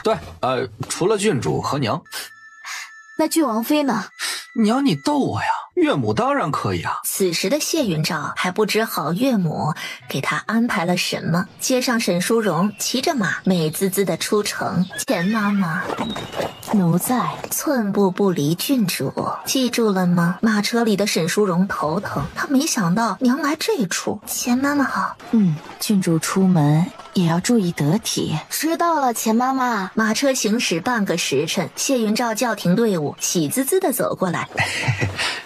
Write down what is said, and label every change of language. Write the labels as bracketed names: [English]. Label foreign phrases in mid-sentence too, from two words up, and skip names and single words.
[Chinese] 對，除了郡主和娘。那郡王妃呢？娘，你逗我呀！岳母當然可以啊。此時的謝雲照還不知好岳母給他安排了什麼。街上沈淑容騎着馬，美滋滋的出城。錢媽媽，奴在，寸步不離郡主，記住了嗎？馬車裡的沈淑容頭疼，她沒想到娘來這出。錢媽媽好。郡主出門也要注意得體。知道了，錢媽媽。馬車行駛半個時辰，謝雲照叫停隊伍，喜滋滋的走過來。